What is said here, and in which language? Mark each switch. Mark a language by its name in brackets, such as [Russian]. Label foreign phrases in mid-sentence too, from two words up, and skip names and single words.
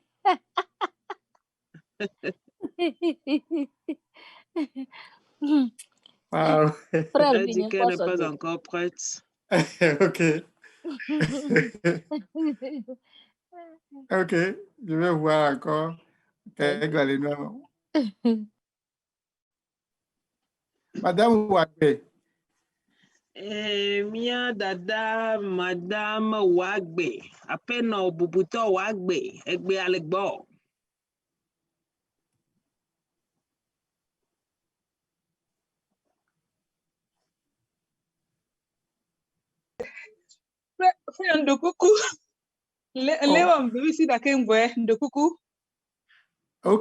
[French] Wow. Elle dit qu'elle n'est pas encore prête. OK. OK. Je vais voir encore. Madame Wagbe. [Ewe] Mia dada Madame Wagbe. Apen bubuto Wagbe. Egbe alekbo. [French] Frère Ndokuku. Léon, ici d'Akengwe, Ndokuku. OK.